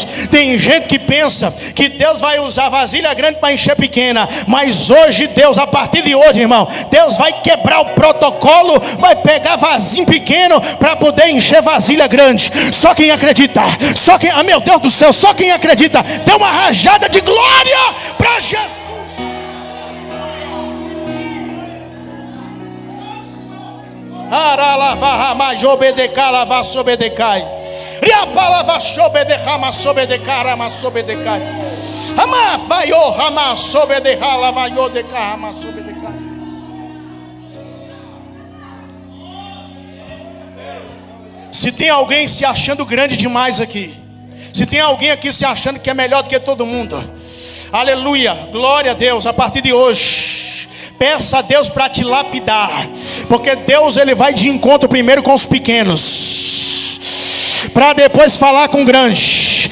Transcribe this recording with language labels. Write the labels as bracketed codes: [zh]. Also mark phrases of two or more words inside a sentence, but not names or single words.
[pt] Tem gente que pensa que Deus vai usar vasilha grande para encher pequena. Mas hoje Deus, a partir de hoje, irmão, Deus vai quebrar o protocolo. Vai pegar vasinho pequeno para poder encher vasilha grande. Só quem acredita, só quem, meu Deus do céu, só quem acredita, dê uma rajada de glória para Jesus. Aralava majobedecai lava sobedecai. Riapalava sobedecama sobedecai ama sobedecai. Ama vaio rama sobedecala vaio decama sobedecai. Se tem alguém se achando grande demais aqui, se tem alguém aqui se achando que é melhor do que todo mundo, aleluia, glória a Deus, a partir de hoje peça a Deus para te lapidar, porque Deus ele vai de encontro primeiro com os pequenos, para depois falar com grandes.